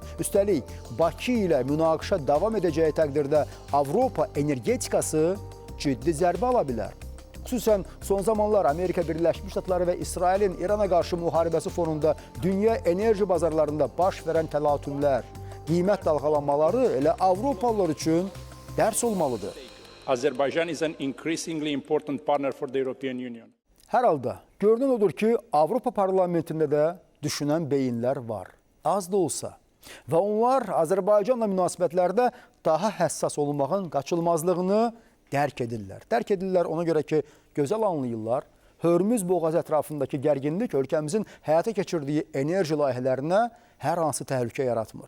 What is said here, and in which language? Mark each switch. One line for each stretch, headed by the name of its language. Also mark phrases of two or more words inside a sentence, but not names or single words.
Azerbaijani: Üstəlik, Bakı ilə münaqişə davam edəcəyi təqdirdə Avropa energetikası ciddi zərbə ala bilər. Xüsusən son zamanlar Amerika Birləşmiş Ştatları və İsrailin İrana qarşı müharibəsi fonunda dünya enerji bazarlarında baş verən təlatümlər, qiymət dalğalanmaları elə Avropalılar üçün dərs olmalıdır.
English: Azerbaijan is an increasingly important partner for the European Union.
Azerbaijani: Hər halda görünən odur ki, Avropa parlamentində də düşünən beyinlər var. Az da olsa. Və onlar Azərbaycanla münasibətlərdə daha həssas olmağın qaçılmazlığını dərk edirlər. Dərk edirlər ona görə ki, gözəl anlayırlar. Hörmüz boğazı ətrafındakı gərginlik ölkəmizin həyata keçirdiyi enerji layihələrinə hər hansı təhlükə yaratmır.